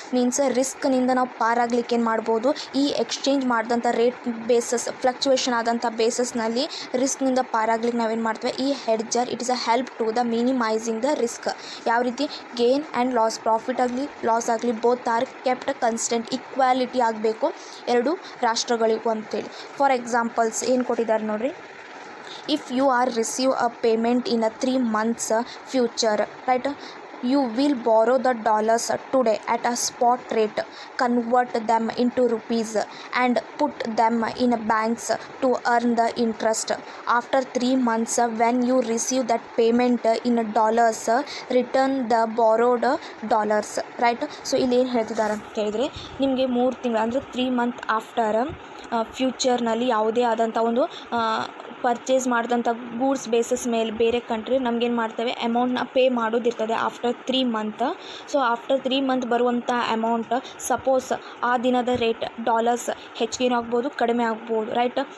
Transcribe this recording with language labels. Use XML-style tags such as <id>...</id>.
<kn>Means ರಿಸ್ಕ್ನಿಂದ ನಾವು ಪಾರಾಗಲಿಕ್ಕೆ ಏನು ಮಾಡ್ಬೋದು, ಈ ಎಕ್ಸ್ಚೇಂಜ್ ಮಾಡಿದಂಥ ರೇಟ್ ಬೇಸಸ್ ಫ್ಲಕ್ಚುವೇಷನ್ ಆದಂಥ ಬೇಸಸ್ನಲ್ಲಿ ರಿಸ್ಕ್ನಿಂದ ಪಾರಾಗ್ಲಿಕ್ಕೆ ನಾವೇನು ಮಾಡ್ತೇವೆ, ಈ ಹೆಡ್ಜರ್</kn> <en>It is a help to the minimizing the risk.</en> <kn>ಯಾವ ರೀತಿ, ಗೇನ್ ಆ್ಯಂಡ್ ಲಾಸ್, ಪ್ರಾಫಿಟ್ ಆಗಲಿ ಲಾಸ್ ಆಗಲಿ</kn> <en>both are kept constant,</en> <kn>equality ಆಗಬೇಕು ಎರಡು ರಾಷ್ಟ್ರಗಳಿಗೂ ಅಂತೇಳಿ. ಫಾರ್ ಎಕ್ಸಾಂಪಲ್ಸ್ ಏನು ಕೊಟ್ಟಿದ್ದಾರೆ ನೋಡಿರಿ.</kn> <en>If you are receive a payment in a 3 months future, right, you will borrow the dollars today at a spot rate, convert them into rupees and put them in banks to earn the interest. After 3 months when you receive that payment in dollars, return the borrowed dollars, right.</en> <kn>So ಇಲ್ಲಿ ಏನು ಹೇಳ್ತಿದ್ದಾರೆ ಅಂತ ಹೇಳಿದರೆ, ನಿಮಗೆ 3 ತಿಂಗಳು ಅಂದರೆ 3 month after ಫ್ಯೂಚರ್ನಲ್ಲಿ ಯಾವುದೇ ಆದಂಥ ಒಂದು ಪರ್ಚೇಸ್ ಮಾಡಿದಂಥ ಗೂಡ್ಸ್ ಬೇಸಸ್ ಮೇಲೆ ಬೇರೆ ಕಂಟ್ರಿ ನಮಗೇನು ಮಾಡ್ತೇವೆ, ಅಮೌಂಟ್ನ pay ಮಾಡೋದಿರ್ತದೆ after 3 month. So after 3 month ಬರುವಂಥ ಅಮೌಂಟ್ ಸಪೋಸ್ ಆ ದಿನದ ರೇಟ್ ಡಾಲರ್ಸ್ ಹೆಚ್ಚಿಗೆ ಆಗ್ಬೋದು, ಕಡಿಮೆ ಆಗ್ಬೋದು, ರೈಟ್.</kn>